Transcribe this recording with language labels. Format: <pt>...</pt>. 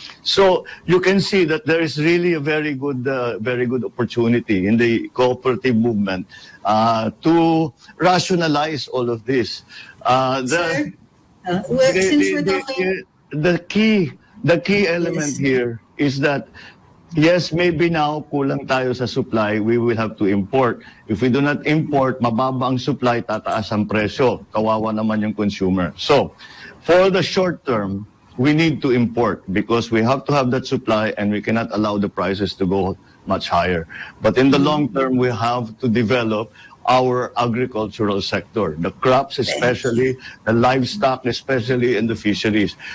<en>So you can see that there is really a very good opportunity in the cooperative movement to rationalize all of this. Sir, since we're talking... The key element here is that yes, maybe now</en> <tl>kulang tayo sa supply,</tl> <en>we will have to import. If we do not import,</en> <tl>mababa ang supply, tataas ang presyo. Kawawa naman yung consumer.</tl> <en>So, for the short term, we need to import because we have to have that supply and we cannot allow the prices to go much higher. But in the long term, we have to develop our agricultural sector, the crops especially, the livestock especially, and the fisheries.</en>